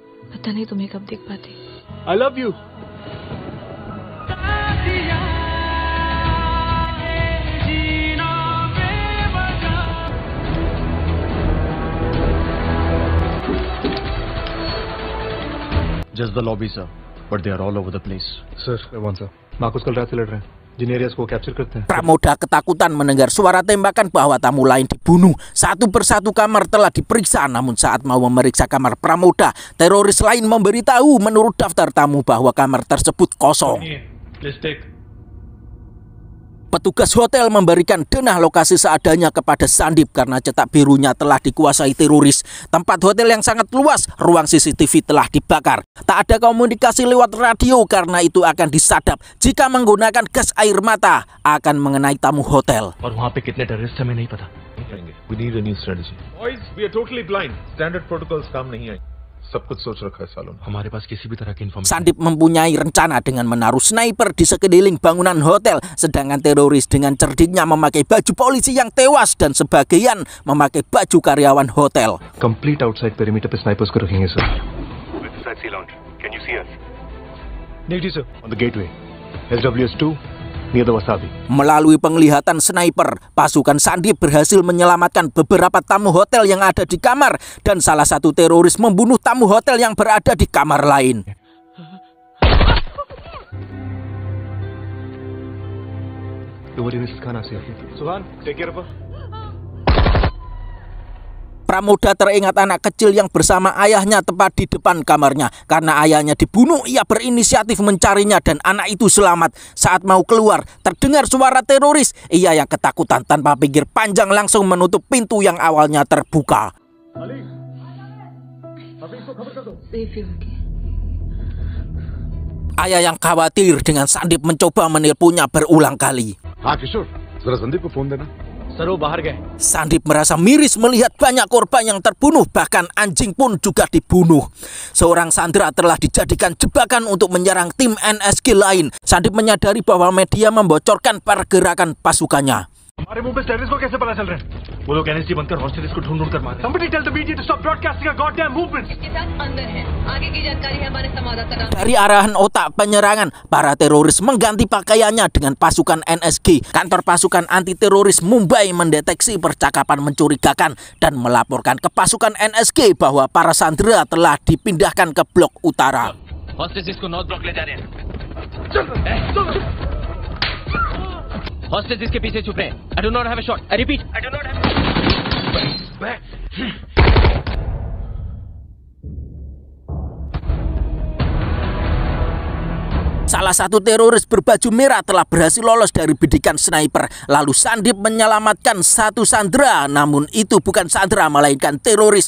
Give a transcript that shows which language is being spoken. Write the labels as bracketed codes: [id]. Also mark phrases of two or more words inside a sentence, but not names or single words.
[hi] पता नहीं तुम्हें कब दिख पाती। [en] I love you. Just the lobby, sir. But they are all over the place. [hi] Sir, sir. Marcus कल रात से लड़ रहे हैं. जिन एरियाज को कैप्चर करते हैं. [id] Pramoda ketakutan mendengar suara tembakan bahwa tamu lain dibunuh. Satu persatu kamar telah diperiksa, namun saat mau memeriksa kamar Pramoda, teroris lain memberitahu menurut daftar tamu bahwa kamar tersebut kosong. Petugas hotel memberikan denah lokasi seadanya kepada Sandip karena cetak birunya telah dikuasai teroris. Tempat hotel yang sangat luas, ruang CCTV telah dibakar. Tak ada komunikasi lewat radio karena itu akan disadap. Jika menggunakan gas air mata akan mengenai tamu hotel. [hi] और वहाँ पे कितने terrorist हमें नहीं पता. [en] We need a new strategy. Boys, we are totally blind. Standard protocols [hi] काम नहीं आए. सब कुछ सोच रखा है सालों ने. हमारे पास किसी भी तरह की information. [id] Sandip mempunyai rencana dengan menaruh sniper di sekeliling bangunan hotel, sedangkan teroris dengan cerdiknya memakai baju polisi yang tewas dan sebagian memakai baju karyawan hotel. [en] Complete outside perimeter [hi] पे snipers को रखेंगे sir. [en] With the Side Sea Lounge. Can you see us? Negative sir. On the gateway. SWS2 near the Wasabi. [id] Melalui penglihatan sniper, pasukan Sandip berhasil menyelamatkan beberapa tamu hotel yang ada di kamar dan salah satu teroris membunuh tamu hotel yang berada di kamar lain. [en] Suhan, take care of her. [id] Pramoda teringat anak kecil yang bersama ayahnya tepat di depan kamarnya. Karena ayahnya dibunuh, ia berinisiatif mencarinya dan anak itu selamat. Saat mau keluar, terdengar suara teroris. Ia yang ketakutan tanpa pikir panjang langsung menutup pintu yang awalnya terbuka. Ayah yang khawatir dengan Sandip mencoba menelponnya berulang kali. [hi] Kishore, zara Sandip ko phone dena. Sir, वो बाहर गए. [id] Sandip merasa miris melihat banyak korban yang terbunuh, bahkan anjing pun juga dibunuh. Seorang sandera telah dijadikan jebakan untuk menyerang tim NSG lain. Sandip menyadari bahwa media membocorkan pergerakan pasukannya. [hi] हमारे मुंह पे टेररिस्ट को कैसे पता चल रहा है? वो लोग NSG बनकर हॉस्टेलिस को ढूंढ कर मारे. [en] Somebody tell the media to stop broadcasting our goddamn movements. [hi] इसके साथ अंदर है। आगे की जानकारी है हमारे संवाददाता। [id] Dari arahan otak penyerangan, para teroris mengganti pakaiannya dengan pasukan NSG. Kantor pasukan anti teroris Mumbai mendeteksi percakapan mencurigakan dan melaporkan ke pasukan NSG bahwa para sandera telah dipindahkan ke blok utara. [hi] हॉस्टेलिस को [en] north block [hi] ले जा रहे हैं. हॉस्टेलिस के पीछे छुप रहे हैं. [en] I do not have a shot. I repeat, I do not have a shot. [id] Salah satu teroris berbaju merah telah berhasil lolos dari bidikan sniper. Lalu Sandip menyelamatkan satu sandera. Namun itu bukan sandera melainkan teroris.